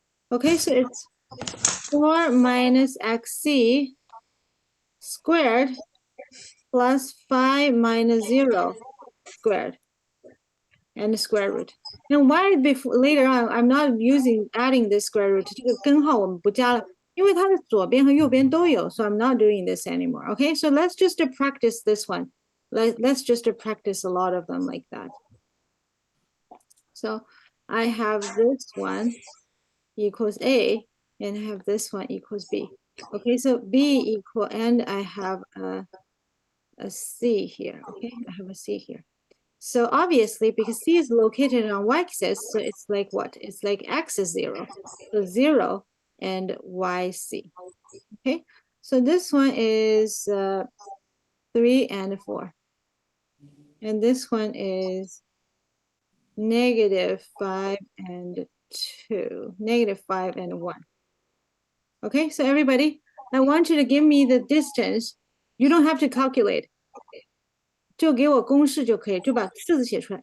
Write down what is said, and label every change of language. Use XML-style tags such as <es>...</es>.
<en>Okay, so it's 4 minus xc squared plus 5 minus 0 squared and the square root. And why before later on I'm not adding this square root?</en> <zh>这个根号我们不加了，因为它的左边和右边都有,</zh> <en>so I'm not doing this anymore. Okay, so let's just practice this one. Let's just practice a lot of them like that. So I have this one equals A, and I have this one equals B. Okay, so B equal, and I have a C here. Okay, I have a C here. So obviously, because C is located on y-axis, so it's like what? It's like x is 0. So 0 and yc. Okay, so this one is 3 and 4. And this one is -5 and 2, -5 and 1. Okay, so everybody, I want you to give me the distance. You don't have to calculate.</en> <zh>就给我公式就可以，就把式子写出来。</zh>